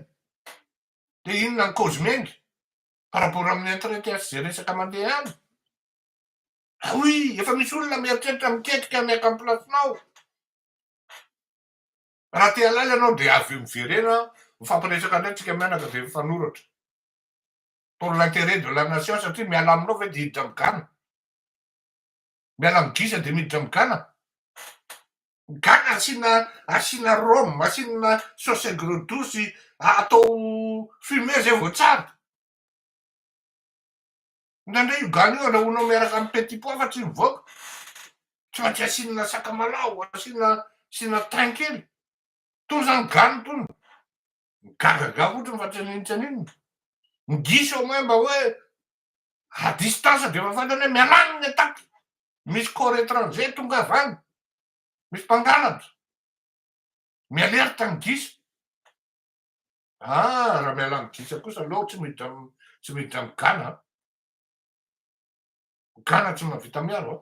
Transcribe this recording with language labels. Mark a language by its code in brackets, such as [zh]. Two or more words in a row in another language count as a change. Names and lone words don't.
[mg] De inona ny cause mengy [fr] par rapport [mg] amin'ny entretien zay resaka mandeha any. Ah oui, efa misy olona mieritreritra miketrika miaka amin'ny placenao. Raha te halala ianao de avy eo miverena mifampiresaka indray tsika mianaka de mifanoratra. [fr] Pour l'intérêt de la nation [mg] satria miala aminao ve de hiditra migana. Miala migisa de miditra migana. Gana asiana rhum, asiana [fr] sauce aigre douce, [mg] atao fumé zay vao tsara. Indraindray io gana io andrahoinao miaraka amin'ny [fr] petit pois [mg] fa tsy mivoaka. Tsy maintsy asiana sakamalao, asiana thym kely. Tony zany gana tony. Gagagà fotsiny fa tsy aninotranino. Migisy [fr] au moins [mg] mba hoe [fr] à distance [mg] de efa fantany hoe mialàny ny ataky. Misy [fr] corps étranger [mg] tonga avy any. Misy mpangalatra. Mialerta ny gisy. Raha miala migisa kosa aleo tsy miditra amin'ny gana. Gana tsy mahavita miaro.